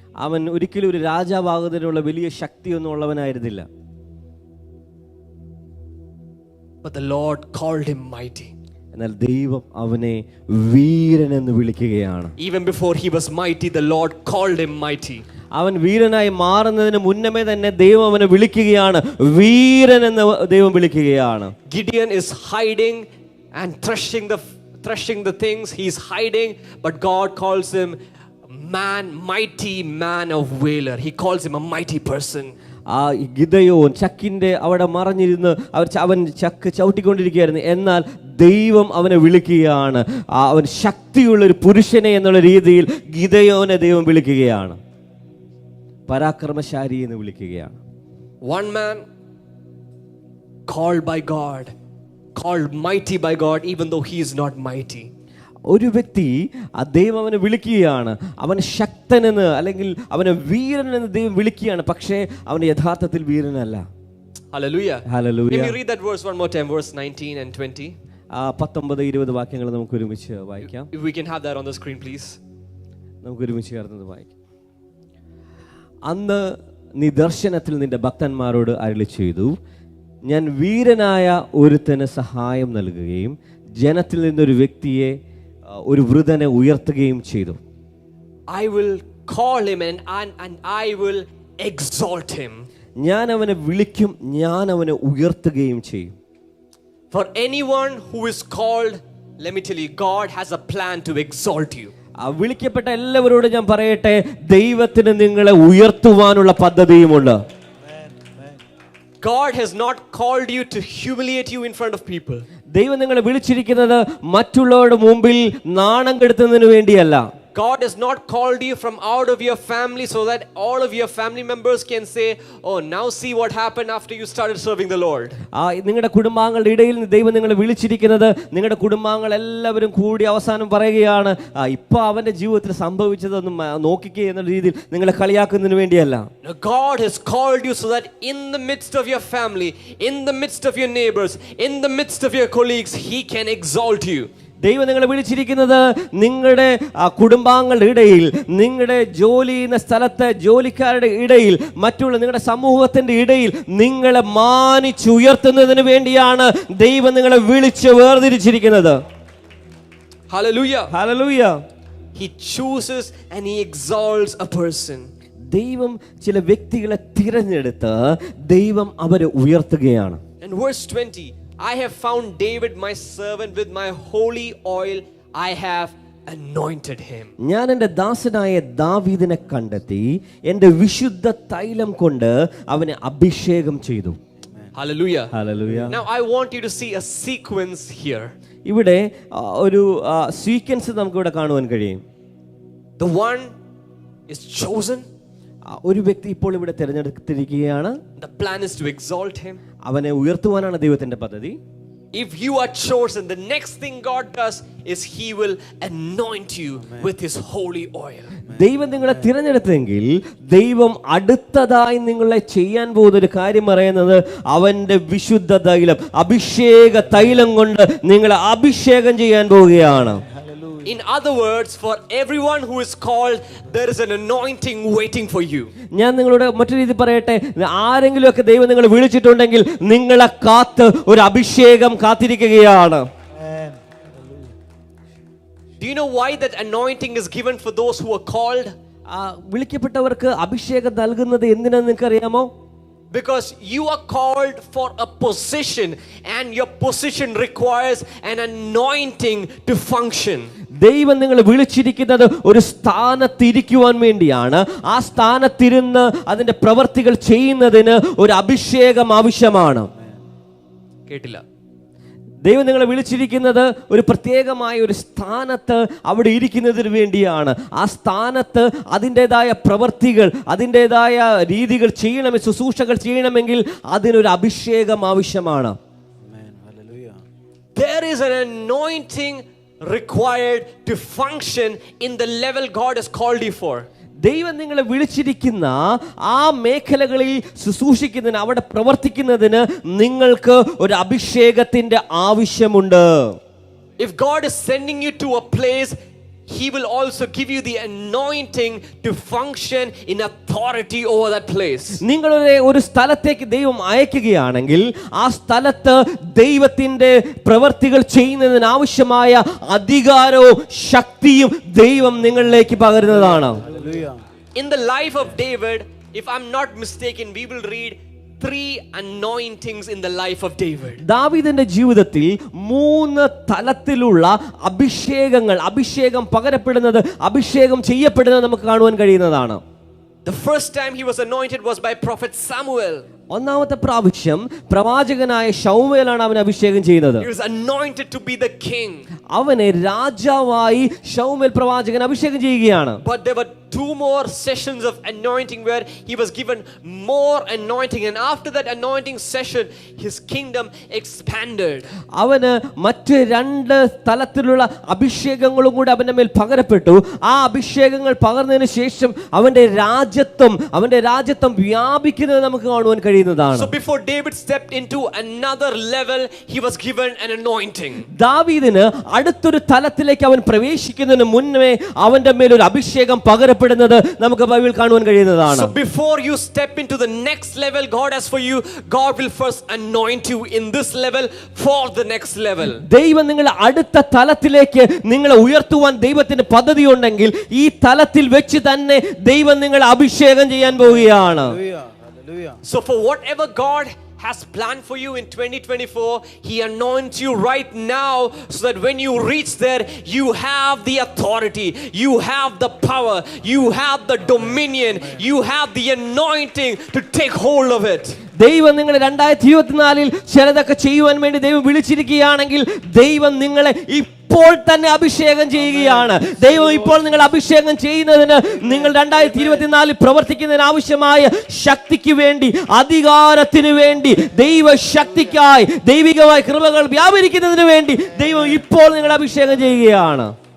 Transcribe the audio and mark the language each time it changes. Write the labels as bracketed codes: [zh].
[ml] അവൻ ഒരിക്കലും ഒരു രാജാവാകുന്നതിനുള്ള വലിയ ശക്തിയൊന്നും ഉള്ളവനായിരുന്നില്ല. [en] But the Lord called him mighty. [ml] എന്നാൽ ദൈവം അവനെ വീരൻ എന്ന് വിളിക്കുകയാണ്. [en] Even before he was mighty, the Lord called him mighty. [ml] അവൻ വീരനായി മാറുന്നതിന് മുന്നമേ തന്നെ ദൈവം അവനെ വിളിക്കുകയാണ്, വീരൻ എന്ന് ദൈവം വിളിക്കുകയാണ്. [en] Gideon is hiding and threshing the things. He's hiding, but God calls him man, mighty man of valor. He calls him a mighty person. [ml] ആ ഗിദെയോൻ ചക്കിന്റെ അവിടെ മറഞ്ഞിരുന്ന് അവൻ ചക്ക് ചവിട്ടിക്കൊണ്ടിരിക്കുകയായിരുന്നു. എന്നാൽ ദൈവം അവനെ വിളിക്കുകയാണ്, അവൻ ശക്തിയുള്ള ഒരു പുരുഷനെ എന്നുള്ള രീതിയിൽ ഗിദെയോനെ ദൈവം വിളിക്കുകയാണ്, പരാക്രമശാലി എന്ന് വിളിക്കുകയാണ്. [en] One man called by God, called mighty by God, even though he is not mighty. [ml] ഒരു വ്യക്തി ദൈവം അവനെ വിളിക്കുകയാണ്, അവൻ ശക്തനെന്ന് അല്ലെങ്കിൽ അവനെ വീരനെന്ന് ദൈവം വിളിക്കുകയാണ്, പക്ഷേ അവൻ യഥാർത്ഥത്തിൽ വീരനല്ല. [en] Hallelujah. Hallelujah. Let me read that verse one more time, verse 19 and 20. [ml] 19-20 വാക്യങ്ങൾ നമുക്ക് ഒരുമിച്ച് വായിക്കാം. [en] If we can have that on the screen, please. [ml] നമുക്ക് ഒരുമിച്ച് ചേർന്നത് വായിക്കാം. അന്ന് നീ ദർശനത്തിൽ നിന്റെ ഭക്തന്മാരോട് അരുളി ചെയ്തു, ഞാൻ വീരനായ ഒരുത്തന് സഹായം നൽകുകയും ജനത്തിൽ നിന്നൊരു വ്യക്തിയെ, ഒരു വൃതനെ ഉയർത്തുകയും ചെയ്തു. [en] I will call him and I will exalt him. [ml] ഞാൻ അവനെ വിളിക്കും, ഞാൻ അവനെ ഉയർത്തുകയും ചെയ്യും. [en] For anyone who is called, let me tell you, God has a plan to exalt you. [ml] വിളിക്കപ്പെട്ട എല്ലാവരോടും ഞാൻ പറയട്ടെ, ദൈവത്തിന് നിങ്ങളെ ഉയർത്തുവാനുള്ള പദ്ധതിയുമുണ്ട്. [en] God has not called you to humiliate you in front of people. [ml] ദൈവം നിങ്ങളെ വിളിച്ചിരിക്കുന്നത് മറ്റുള്ളവരുടെ മുമ്പിൽ നാണം കെടുത്തുന്നതിന് വേണ്ടിയല്ല. [en] God has not called you from out of your family so that all of your family members can say, oh, now see what happened after you started serving the Lord. [ml] നിങ്ങളുടെ കുടുംബാംഗങ്ങളുടെ ഇടയിൽ ദൈവം നിങ്ങളെ വിളിച്ചിരിക്കുന്നത് നിങ്ങളുടെ കുടുംബാംഗങ്ങൾ എല്ലാവരും കൂടി അവസാനം പറയുകയാണ്, ഇപ്പൊ അവന്റെ ജീവിതത്തിൽ സംഭവിച്ചതൊന്നും നോക്കിക്കേ എന്ന രീതിയിൽ നിങ്ങളെ കളിയാക്കുന്നതിന് വേണ്ടിയല്ല. [en] God has called you so that in the midst of your family, in the midst of your neighbors, in the midst of your colleagues, he can exalt you. [ml] ദൈവം നിങ്ങളെ വിളിച്ചിരിക്കുന്നത് നിങ്ങളുടെ കുടുംബാംഗങ്ങളുടെ ഇടയിൽ, നിങ്ങളുടെ ജോലി ചെയ്യുന്ന സ്ഥലത്തെ ജോലിക്കാരുടെ ഇടയിൽ, മറ്റുള്ള നിങ്ങളുടെ സമൂഹത്തിന്റെ ഇടയിൽ നിങ്ങളെ മാനിച്ചുയർത്തുന്നതിന് വേണ്ടിയാണ് ദൈവം നിങ്ങളെ വിളിച്ച് വേർതിരിച്ചിരിക്കുന്നത്. [en] Hallelujah. Hallelujah. He chooses and he exalts a person. [ml] ദൈവം ചില വ്യക്തികളെ തിരഞ്ഞെടുത്ത് ദൈവം അവരെ ഉയർത്തുകയാണ്. [en] In verse 20, I have found David my servant, with my holy oil I have anointed him. [ml] ഞാൻ എൻ്റെ ദാസനായ ദാവീദിനെ കണ്ടെത്തി എൻ്റെ വിശുദ്ധ തൈലം കൊണ്ട് അവനെ അഭിഷേകം ചെയ്തു. [en] Hallelujah. Hallelujah. Now I want you to see a sequence here. [ml] ഇവിടെ ഒരു സീക്വൻസ് നമുക്ക് ഇവിടെ കാണുവാൻ കഴിയും. [en] The one is chosen. [ml] ഒരു വ്യക്തി ഇപ്പോൾ ഇവിടെ തിരഞ്ഞെടുത്തിരിക്കുകയാണ്. [en] The plan is to exalt him. [ml] അവനെ ഉയർത്തുവാനാണ് ദൈവത്തിന്റെ പദ്ധതി. [en] If you are chosen, the next thing God does is he will anoint you with his holy oil. [ml] ദൈവം നിങ്ങളെ തിരഞ്ഞെടുത്തെങ്കിൽ ദൈവം അടുത്തതായി നിങ്ങളെ ചെയ്യാൻ പോകുന്ന ഒരു കാര്യം പറയുന്നത് അവന്റെ വിശുദ്ധ തൈലം, അഭിഷേക തൈലം കൊണ്ട് നിങ്ങളെ അഭിഷേകം ചെയ്യാൻ പോവുകയാണ്. [en] In other words, for everyone who is called, there is an anointing waiting for you. [ml] ഞാൻ നിങ്ങളോട് മറ്റൊരു രീതി പറയട്ടെ, ആരെങ്കിലും ഒക്കെ ദൈവം നിങ്ങളെ വിളിച്ചിട്ടുണ്ടെങ്കിൽ നിങ്ങളെ കാത്ത് ഒരു അഭിഷേകം കാത്തിരിക്കുകയാണ്. [en] Do you know why that anointing is given for those who are called? [ml] വിളിക്കപ്പെട്ടവർക്ക് അഭിഷേകം നൽകുന്നത് എന്തിനാണെന്ന് നിങ്ങൾക്ക് അറിയാമോ? [en] Because you are called for a position, and your position requires an anointing to function. [ml] ദൈവം നിങ്ങളെ വിളിച്ചിരിക്കുന്നത് ഒരു സ്ഥാനത്തിരിക്കുവാൻ വേണ്ടിയാണ്. ആ സ്ഥാനത്തിരുന്ന് അതിന്റെ പ്രവർത്തികൾ ചെയ്യുന്നതിന് ഒരു അഭിഷേകം ആവശ്യമാണ്. കേട്ടില്ല? ദൈവം നിങ്ങളെ വിളിച്ചിരിക്കുന്നത് ഒരു പ്രത്യേകമായ ഒരു സ്ഥാനത്ത് അവിടെ ഇരിക്കുന്നതിന് വേണ്ടിയാണ്. ആ സ്ഥാനത്ത് അതിൻ്റെതായ പ്രവർത്തികൾ, അതിൻ്റെതായ രീതികൾ ചെയ്യണമെങ്കിൽ, ശുശ്രൂഷകൾ ചെയ്യണമെങ്കിൽ അതിനൊരു അഭിഷേകം ആവശ്യമാണ്. [en] There is an anointing required to function in the level God has called you for. [ml] ദൈവം നിങ്ങളെ വിളിച്ചിരിക്കുന്ന ആ മേഖലകളിൽ ശുശ്രൂഷിക്കുന്നതിന്, അവിടെ പ്രവർത്തിക്കുന്നതിന് നിങ്ങൾക്ക് ഒരു അഭിഷേകത്തിന്റെ ആവശ്യമുണ്ട്. [en] If God is sending you to a place, He will also give you the anointing to function in authority over that place. [ml] നിങ്ങളെ ഒരു സ്ഥലത്തേക്ക് ദൈവം അയക്കുകയാണെങ്കിൽ ആ സ്ഥലത്ത് ദൈവത്തിന്റെ പ്രവർത്തികൾ ചെയ്യുന്നതിന് ആവശ്യമായ അധികാരവും ശക്തിയും ദൈവം നിങ്ങളിലേക്ക് പകരുന്നതാണ്. [en] In the life of David, if I'm not mistaken, we will read 3 anointings in the life of David. [ml] ദാവീദിന്റെ ജീവിതത്തിൽ 3 തലത്തിലുള്ള അഭിഷേകം പകരപ്പെടുന്നത്, അഭിഷേകം ചെയ്യപ്പെടുന്നത് നമുക്ക് കാണുവാൻ കഴിയുന്നതാണ്. [en] The first time he was anointed was by prophet Samuel. [ml] ഒന്നാമത്തെ പ്രാവശ്യം പ്രവാചകനായ ശൗമേലാണ് അവനെ അഭിഷേകം ചെയ്യുന്നത്. [en] He was anointed to be the king. [ml] അവനെ രാജാവായി ശൗമേൽ പ്രവാചകൻ അഭിഷേകം ചെയ്യുകയാണ്. [en] But there were 2 more sessions of anointing where he was given more anointing, and after that anointing session his kingdom expanded. [ml] അവന് മറ്റ് 2 തലത്തിലുള്ള അഭിഷേകങ്ങളും കൂടി അവന്റെ മേൽ പകരപ്പെട്ടു. ആ അഭിഷേകങ്ങൾ പകർന്നതിന് ശേഷം അവന്റെ രാജ്യത്വം വ്യാപിക്കുന്നത് നമുക്ക് കാണുവാൻ കഴിയുന്നതാണ്. [en] So before David stepped into another level, he was given an anointing. [ml] ദാവീദിന് അടുത്തൊരു തലത്തിലേക്ക് അവൻ പ്രവേശിക്കുന്നതിന് മുന്നേ അവന്റെ മേൽ ഒരു അഭിഷേകം പകരപ്പെടുന്നത് നമുക്ക് ബൈബിളിൽ കാണുവാൻ കഴിയുന്നതാണ്. [en] So before you step into the next level God has for you, God will first anoint you in this level for the next level. [ml] ദൈവം നിങ്ങളെ അടുത്ത തലത്തിലേക്ക് നിങ്ങളെ ഉയർത്തുവാൻ ദൈവത്തിന്റെ പദ്ധതി ഉണ്ടെങ്കിൽ ഈ തലത്തിൽ വെച്ച് തന്നെ ദൈവം നിങ്ങളെ അഭിഷേകം ചെയ്യാൻ പോവുകയാണ്. [en] So for whatever God has planned for you in 2024, He anoints you right now so that when you reach there, you have the authority, you have the power, you have the dominion, you have the anointing to take hold of it. [ml] ദൈവം നിങ്ങളെ 2024 ചിലതൊക്കെ ചെയ്യുവാൻ വേണ്ടി ദൈവം വിളിച്ചിരിക്കുകയാണെങ്കിൽ ദൈവം നിങ്ങളെ ഇപ്പോൾ തന്നെ അഭിഷേകം ചെയ്യുകയാണ്. ദൈവം ഇപ്പോൾ നിങ്ങൾ അഭിഷേകം ചെയ്യുന്നതിന്, നിങ്ങൾ 2024 പ്രവർത്തിക്കുന്നതിന് ആവശ്യമായ ശക്തിക്ക് വേണ്ടി, അധികാരത്തിന് വേണ്ടി, ദൈവശക്തിക്കായി, ദൈവികമായ കൃപകൾ വ്യാപരിക്കുന്നതിന് വേണ്ടി ദൈവം ഇപ്പോൾ നിങ്ങൾ അഭിഷേകം ചെയ്യുകയാണ്.